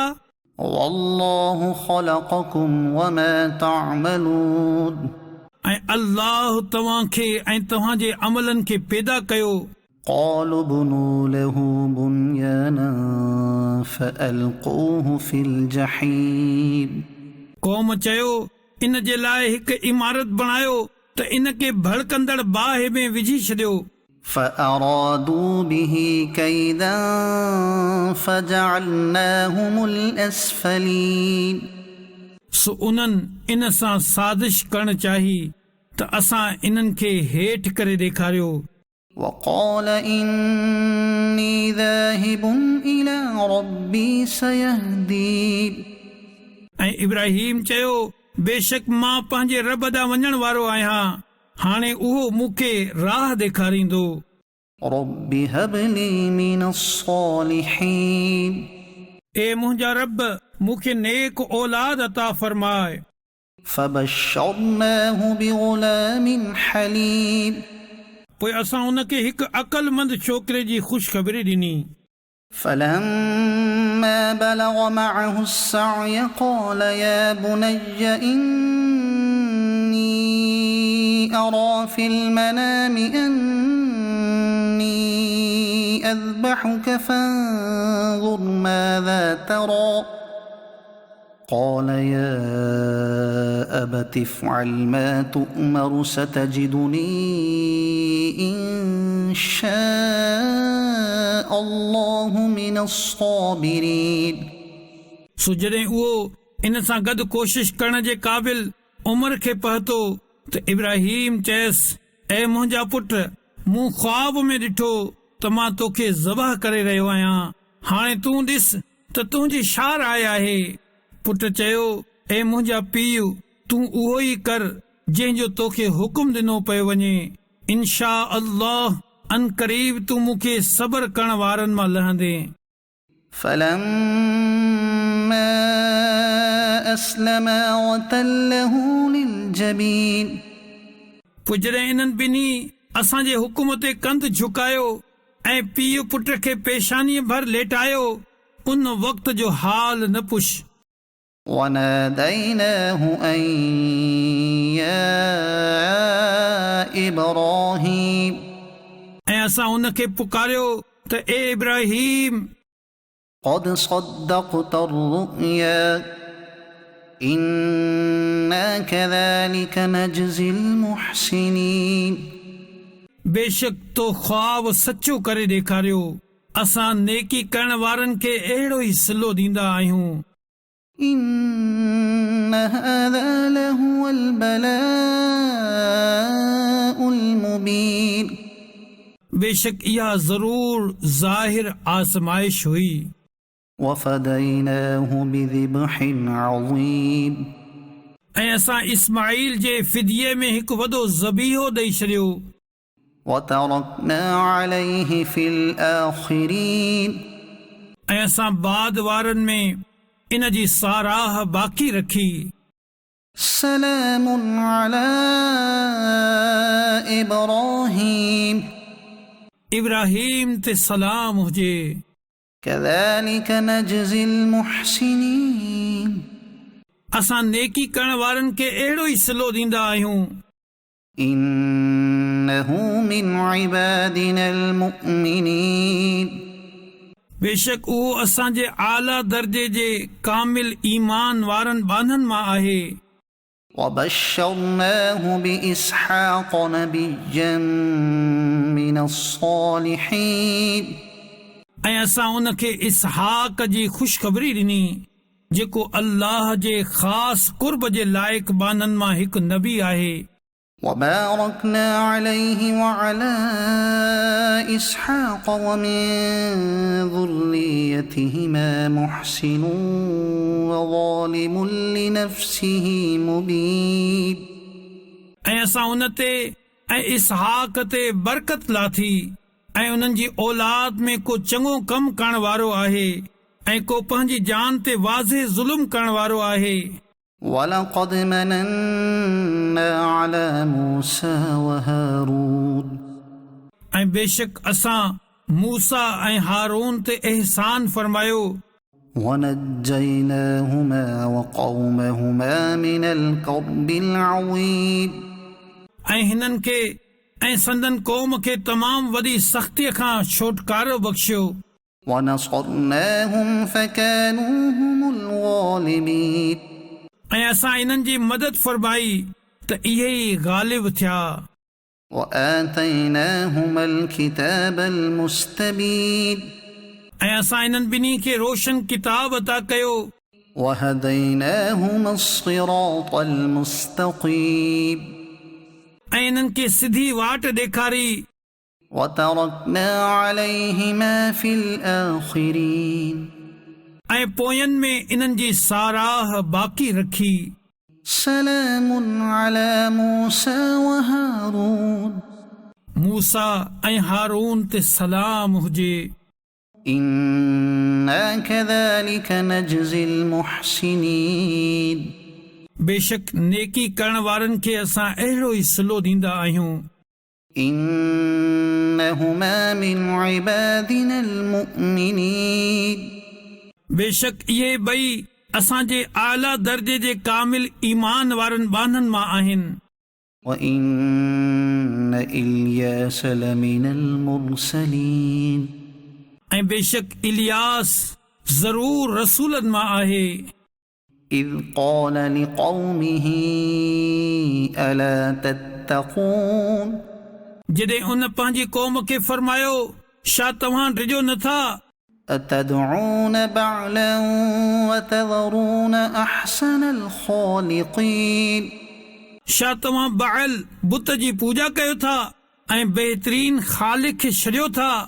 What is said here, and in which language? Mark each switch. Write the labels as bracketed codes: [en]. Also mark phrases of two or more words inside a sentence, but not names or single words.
[ar] والله خلقكم وما تعملون [sd] ऐं अल्लाह तव्हांखे ऐं तव्हांजे अमलनि खे पैदा कयो। [ar] قالوا ابنوا له بنيانا فألقوه في الجحيم [sd] क़ौम चयो, इन जे लाइ हिकु इमारत बणायो त इन खे भड़कंदड़ बाहि में विझी छॾियो। [ar] فأرادوا به كيدا فجعلناهم الأسفلين [sd] सो उन्हनि इन सां साज़िश करण चाही त असां इन्हनि खे हेठि करे ॾेखारियो। [ar] وقال إني ذاهب إلى ربي سيهدين [sd] ऐं इब्राहिम चयो, बेशक मां पंहिंजे रब ॾांहुं वञण वारो आहियां, हाणे उहो मूंखे राह ॾेखारींदो। [ar] رب هب لي من الصالحين [sd] ए मुंहिंजा रब, मूंखे नेक औलाद अता फरमाए। [ar] فبشرناه بغلام حليم [sd] पोइ असां उनखे हिकु अक़लमंद छोकिरे जी ख़ुशख़बरी ॾिनी। [ar] فلما بلغ معه السعي قال يا بني إني أرى في المنام أني أذبحك فانظر ماذا ترى قال يا أبت افعل ما تؤمر ستجدني إن شاء الله من الصابرين [sd] सो जॾहिं उहो इन सां गॾु कोशिश करण जे क़ाबिल उमिरि खे पहुतो त इब्राहिम चयसि, ऐं मुंहिंजा पुट, मूं ख्वाब में ॾिठो त मां तोखे ज़बह करे रहियो आहियां, हाणे तूं ॾिस त तुंहिंजी छा राय आहे? पुट चयो, ऐं मुंहिंजा पीउ, तूं उहो ई कर जंहिंजो तोखे हुकुम ॾिनो पियो वञे। [ar] إن شاء الله [sd] अनकरीब तूं मूंखे सबर करण वारनि मां लहंदे। [ar] فلما أسلما وتله للجبين [sd] पोइ जॾहिं इन्हनि ॿिन्ही असांजे हुकुम ते कंध झुकायो ऐं पीउ पुट खे पेशानीअ भर लेटायो, उन वक़्त जो हाल न पुछ। [ar] وناديناه أن يا إبراهيم [sd] ऐं असां उनखे पुकारियो त ए इब्राहिम, [ar] قد صدقت الرؤيا إنا كذلك نجزي المحسنين [sd] बेशक तो ख्वाब सचो करे ॾेखारियो, असां नेकी करण वारनि खे अहिड़ो ई सिलो ॾींदा आहियूं। [ar] إن هذا لهو البلاء المبين [sd] बेशक इहा ज़रूर ज़ाहिर आज़माइश हुई। [ar] وفديناه بذبح عظيم [sd] ऐं असां इस्माईल जे फिदिये में हिकु वॾो ज़बीहो ॾेई छॾियो। [ar] وتركنا عليه في الآخرين [sd] ऐं असां बाद वारनि में इन जी साराह बाक़ी रखी। [ar] سلام على إبراهيم [sd] इब्राहिम ते सलाम हुजे। [ar] كذلك نجزي المحسنين [sd] असां नेकी करण वारनि खे अहिड़ो ई सिलो ॾींदा आहियूं। [ar] إنه من عبادنا المؤمنين [sd] बेशक उहो असांजे आला दर्जे जे कामिल ईमान वारनि बाननि मां आहे। [ar] وبشرناه بإسحاق نبيا من الصالحين [sd] ऐं असां उनखे इसहाक जी ख़ुशख़बरी ॾिनी, जेको अल्लाह जे ख़ासि कुर्ब जे लाइक़ बाननि मां हिकु नबी आहे। [ar] وباركنا عليه وعلى إسحاق ومن ذريتهما محسن وظالم لنفسه مبين [sd] ऐं असां उन ते ऐं इसहाक ते बरकत लाथी ऐं उन्हनि जी औलाद में को चङो कमु करण वारो आहे ऐं को पंहिंजी जान ते वाज़े ज़ुल्म करण वारो आहे। [ar] ولقد مننا على موسى وهارون [sd] ऐं बेशक असां मूसा ऐं हारून ते एहसान फरमायो [ar] ونجيناهما وقومهما من الكرب العظيم [sd] ऐं हिननि खे ऐं संदन क़ौम खे तमामु वॾी सख़्तीअ खां छुटकारो बख़्शियो [ar] ونصرناهم فكانوا هم الغالبين [sd] ऐं असां इन्हनि जी मदद फरमाई त इहे ई ग़ालिब थिया। [ar] وآتيناهما الكتاب المستبين [sd] ऐं असां इन्हनि ॿिन्ही खे रोशन किताब अता कयो [ar] وهديناهما الصراط المستقيم [sd] ऐं इन्हनि खे सिधी वाट ॾेखारी [ar] وتركنا عليهما في الآخرين [sd] ऐं पोयनि में इन्हनि जी साराह बाक़ी रखी। [ar] سلام على موسى وهارون [sd] मूसा ऐं हारून ते सलाम हुजे। [ar] إنا كذلك نجزي المحسنين [sd] बेशक नेकी करण वारनि खे असां अहिड़ो ई सिलो ॾींदा आहियूं। [ar] إنهما من عبادنا المؤمنين [sd] बेशक इहे ॿई असांजे आला दर्जे जे कामिल ईमान वारनि बाननि मां आहिनि। [ar] وإن إلياس لمن المرسلين [sd] ऐं बेशक इलियास ज़रूर रसूलनि मां आहे। [ar] إذ قال لقومه ألا تتقون [sd] जॾहिं उन पंहिंजी क़ौम खे फरमायो छा तव्हां डिॼो नथा [ar] أتدعون بعلا وتذرون أحسن الخالقين [sd] छा तव्हां बाइल बुत जी पूॼा कयो था ऐं बहितरीन ख़ालिक खे छॾियो था।